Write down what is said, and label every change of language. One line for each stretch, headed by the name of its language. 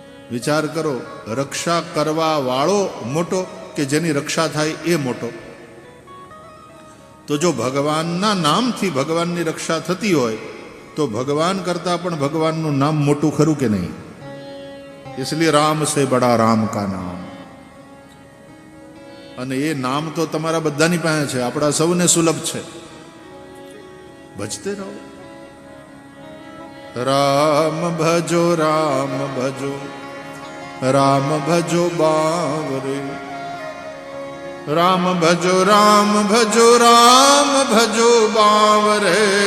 Gujarati: વિચાર કરો, રક્ષા કરવા વાળો મોટો કે જેની રક્ષા થાય એ મોટો? તો જો ભગવાનના નામથી ભગવાનની રક્ષા થતી હોય તો ભગવાન કરતા પણ ભગવાનનું નામ મોટું ખરું કે નહીં?
Hindi: इसलिए राम से बड़ा राम का नाम.
Gujarati: અને એ નામ તો તમારા બધાની પાસે છે, આપણા સૌને સુલભ છે. ભજતે રહો.
Hindi: રામ ભજો રામ ભજો રામ ભજો બાવરે રામ ભજો રામ ભજો રામ ભજો બાવરે